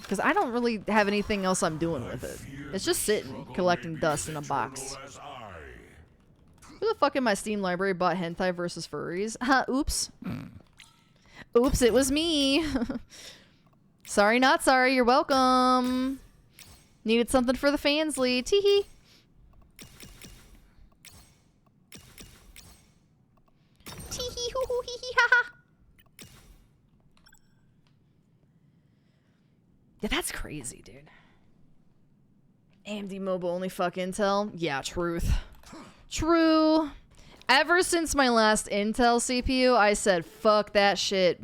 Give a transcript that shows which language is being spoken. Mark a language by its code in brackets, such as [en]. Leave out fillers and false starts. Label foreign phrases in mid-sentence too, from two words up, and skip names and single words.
[en] Because I don't really have anything else I'm doing with it. It's just sitting, collecting dust in a box. Who the fuck in my Steam library bought hentai versus furries? Oops. Oops, it was me. Sorry, not sorry. You're welcome. Needed something for the fansly. Teehee. Teehee hoo hoo hee hee ha ha. Yeah, that's crazy, dude. AMD mobile only fuck Intel? Yeah, truth. True. Ever since my last Intel CPU, I said, fuck that shit.